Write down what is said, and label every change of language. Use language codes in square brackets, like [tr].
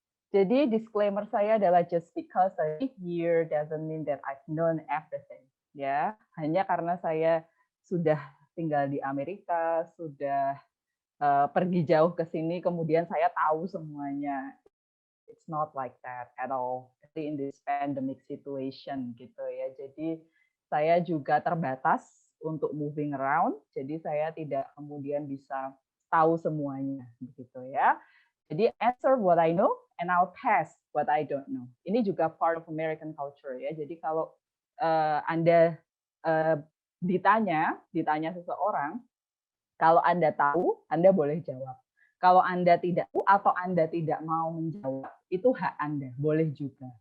[id] Jadi disclaimer saya adalah [en] just because I live here doesn't mean that I've known everything. [id] Ya, hanya karena saya sudah tinggal di Amerika, sudah pergi jauh ke sini, kemudian saya tahu semuanya. [en] It's not like that at all. In this pandemic situation [id] gitu ya. Jadi saya juga terbatas untuk [en] moving around. [id] Jadi saya tidak kemudian bisa tahu semuanya begitu ya. [en] Jadi answer what I know and I'll pass what I don't know. [id] Ini juga [en] part of American culture [id] ya. Jadi kalau Anda ditanya seseorang, kalau Anda tahu, Anda boleh jawab. Kalau Anda tidak tahu atau Anda tidak mau menjawab, itu hak Anda, boleh juga.